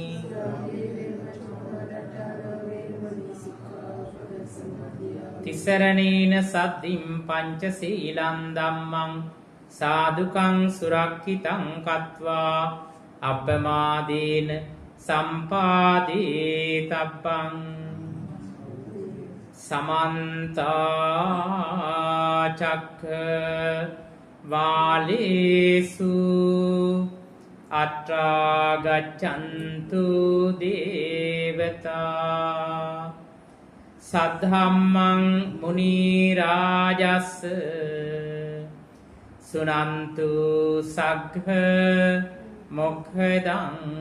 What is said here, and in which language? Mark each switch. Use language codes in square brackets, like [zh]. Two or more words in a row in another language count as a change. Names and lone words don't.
[pi] තිසරණේන සද්දින් පංචශීලං ධම්මං සාදුකං සුරක්ඛිතං කତ୍වා අප්පමාදේන සම්පාදේ තබ්බං සමන්ත චක්ඛවාලේසු අත්‍රා ගච්ඡන්තු දේවතා සද්ධම්මං මුනි රාජස් සුනන්තු සග්ග මොක්ඛදං